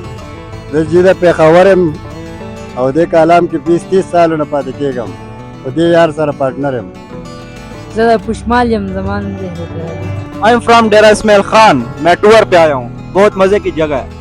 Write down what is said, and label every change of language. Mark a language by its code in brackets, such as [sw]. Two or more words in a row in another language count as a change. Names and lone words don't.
[ps] زه چې د پېښور یم او دې کالام کې 20-30 سالونه پاتې کېږم او دې یار سره پارټنر یم. زه د پشمال یم زمان دی هوټل. [en] I am from [ur] डेरा इस्माइल खान. میں ٹور پہ آیا ہوں۔ بہت مزے کی جگہ ہے.